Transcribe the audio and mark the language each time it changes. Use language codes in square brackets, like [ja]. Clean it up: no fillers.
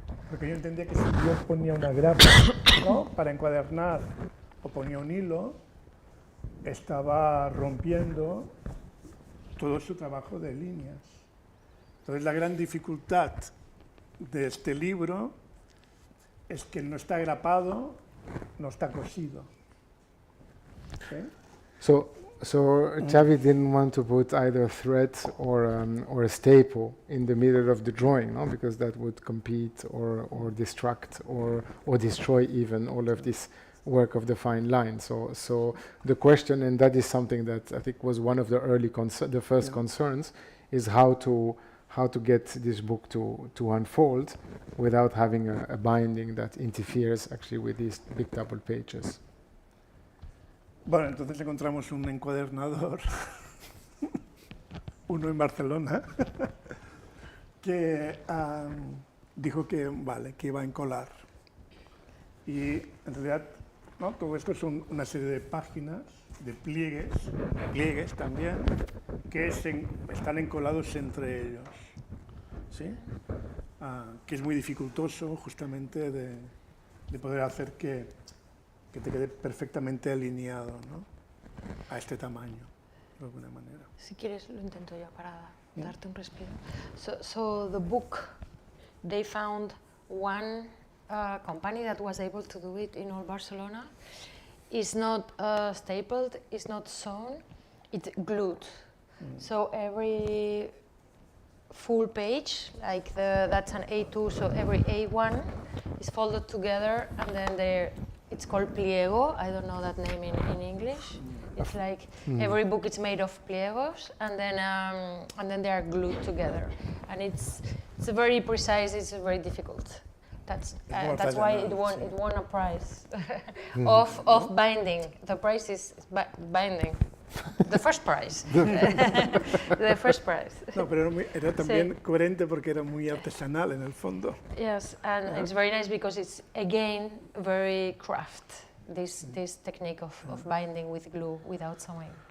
[es] Porque yo entendía que si yo ponía una grapa, ¿no? Para encuadernar o ponía un hilo, estaba rompiendo todo su trabajo de líneas. Entonces la gran dificultad de este libro es que no está grapado, no está cosido. ¿Sí? [en] So Xavi didn't want to put either thread or a staple in the middle of the drawing, no? Because that would compete or distract or destroy even all of this work of the fine line. So the question, and that is something that I think was one of the early first concerns, is how to get this book to unfold without having a binding that interferes actually with these big double pages. [es] Bueno, entonces encontramos un encuadernador, uno en Barcelona, que dijo que iba a encolar. Y en realidad, ¿no? Todo esto es una serie de páginas, de pliegues también, que están encolados entre ellos. ¿Sí? Que es muy dificultoso justamente de poder hacer que te quede perfectamente alineado, ¿no? A este tamaño, de alguna manera. Si quieres, lo intento yo para darte un respiro. [en] So the book, they found one company that was able to do it in all Barcelona. It's not stapled, it's not sewn, it's glued. So every full page, like that's an A2, so every A1 is folded together, and then it's called pliego. I don't know that name in English. It's like every book is made of pliegos, and then they are glued together. And it's a very precise. It's very difficult. That's why it won a prize of binding. The prize is binding. The first prize. The first prize. [es] No, pero era también coherente porque era muy artesanal en el fondo. [en] Yes, and it's very nice because it's again very craft. This technique of binding with glue without sewing.